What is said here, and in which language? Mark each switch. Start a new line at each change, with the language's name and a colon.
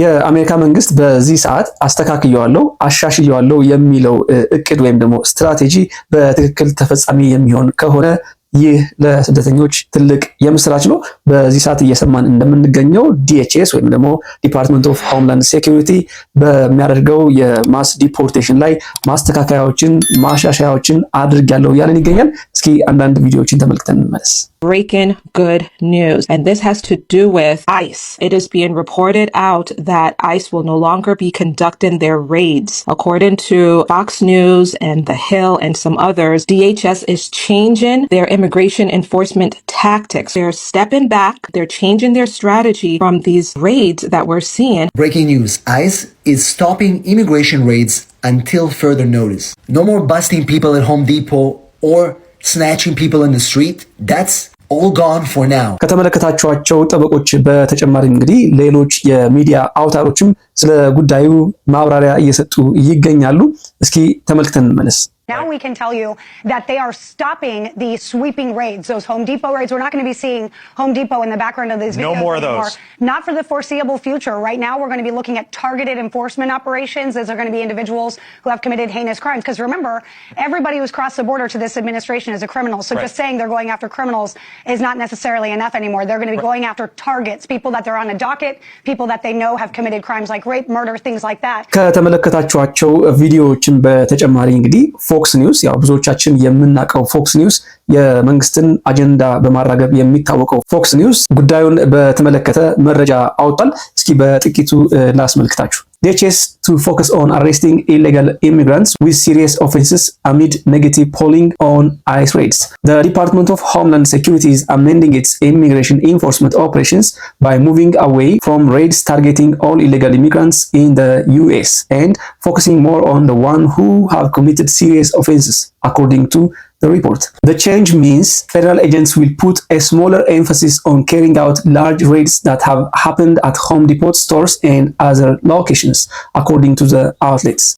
Amharic: የአሜሪካ መንግስት በዚህ ሰዓት አስተካክየዋለሁ አሻሽየዋለሁ የሚለው እቅድ ወይም ደግሞ ስትራቴጂ በትክክል ተፈጻሚ የሚሆን ከሆነ ይህ ለስደተኞች ትልቅ የምስራች ነው። በዚህ ሰዓት እየሰማን እንደምንገኘው DHS ወይም ደግሞ ዲፓርትመንት ኦፍ ሆምላንድ ሴኩሪቲ በሚያደርገው የማስ ዲፖርቴሽን ላይ ማስተካከያዎችን ማሻሻያዎችን አድርጋለሁ ያለን ይገኛል። እስኪ አንዳንድ ቪዲዮዎችን ተመልክተን እንመለስ።
English: Breaking good news, and this has to do with ICE. It is being reported out that ICE will no longer be conducting their raids. According to Fox News and The Hill and some others, DHS is changing their immigration enforcement tactics. They're stepping back. They're changing their strategy from these raids that we're seeing. Breaking news. ICE is stopping immigration raids until further notice. No more busting people at Home Depot or snatching people in the street. That's all gone for now.
Amharic: ከተመለከታችኋቸው ጠበቆች በተጨማሪ እንግዲህ ሌሎች የሚዲያ አውታሮችም ስለ ጉዳዩ ማብራሪያ እየሰጡ ይገኛሉ። እስኪ ተመልክተን እንመለስ።
English: Now we can tell you that they are stopping the sweeping raids, those Home Depot raids. We're not going to be seeing Home Depot in the background of these videos. No more of those. Not for the foreseeable future. Right now we're going to be looking at targeted enforcement operations. Those are going to be individuals who have committed heinous crimes. Because remember, everybody who's crossed the border to this administration is a criminal. So just saying they're going after criminals is not necessarily enough anymore. They're going to be going after targets, people that they're on a docket, people that they know have committed crimes like rape, murder, things like that.
Amharic: ከተመለከታችኋቸው ቪዲዮዎችን በተጨማሪ እንግዲህ ፎክስ ኒውስ ያው ብዙዎቻችን የምናውቀው ፎክስ ኒውስ የመንግስትን አጀንዳ በማራገብ የሚታወቀው ፎክስ ኒውስ ጉዳዩን በተመለከተ መረጃ አውጣል። እስኪ በጥቂቱ ላስመልክታችሁ።
English: DHS to focus on arresting illegal immigrants with serious offenses amid negative polling on ICE raids. The Department of Homeland Security is amending its immigration enforcement operations by moving away from raids targeting all illegal immigrants in the US and focusing more on the ones who have committed serious offenses, according to the report. The change means federal agents will put a smaller emphasis on carrying out large raids that have happened at Home Depot stores and other locations, according to the outlets.